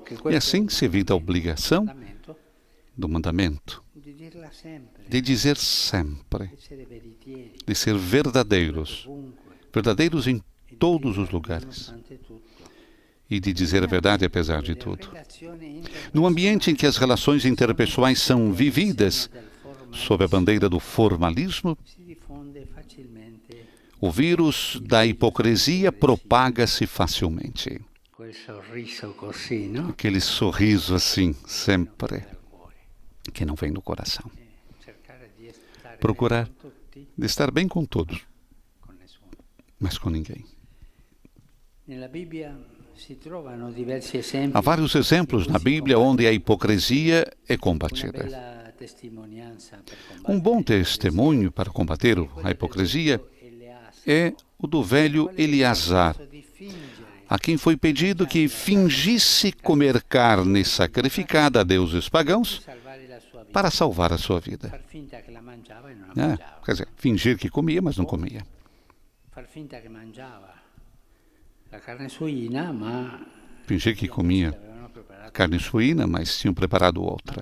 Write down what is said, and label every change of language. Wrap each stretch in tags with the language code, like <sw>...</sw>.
<pt>E assim se evita a obrigação do mandamento de dizer sempre, de ser verdadeiros em todos os lugares, e de dizer a verdade apesar de tudo. No ambiente em que as relações interpessoais são vividas, sob a bandeira do formalismo,</pt> <it>si diffonde facilmente</it> <pt>o vírus da hipocrisia propaga-se facilmente.</pt> <it>quel sorriso così, no?</it> <pt>Aquele sorriso assim, sempre, que não vem do coração.</pt> <it>Cercare di stare</it> <pt>Procurar</pt> <it>bene con tutti,</it> <pt>de estar bem com todos,</pt> <it>con nessuno.</it> <pt>mas com ninguém.</pt> <it>Nella Bibbia si trovano diversi esempi.</it> <pt>Há vários exemplos na Bíblia onde a hipocrisia é</pt> <it>Una</it> <pt>combatida.</pt> <it>bella testimonianza per combattere</it> <pt>Um bom testemunho para combater a hipocrisia é o do velho Eleazar,</pt> <it>di fingere</it> <pt>a quem foi pedido que fingisse comer carne sacrificada a deuses pagãos</pt> <it>salvare la sua vita,</it> <pt>para salvar a sua vida.</pt> <it>far finta che la mangiava e non la mangiava,</it> <pt>Quer dizer, fingir que comia, mas não comia.</pt> <it>far finta che mangiava la carne suina, ma</it> <pt>Fingir que comia</pt> <it>avevano preparato.</it> <pt>carne suína, mas tinham preparado outra.</pt>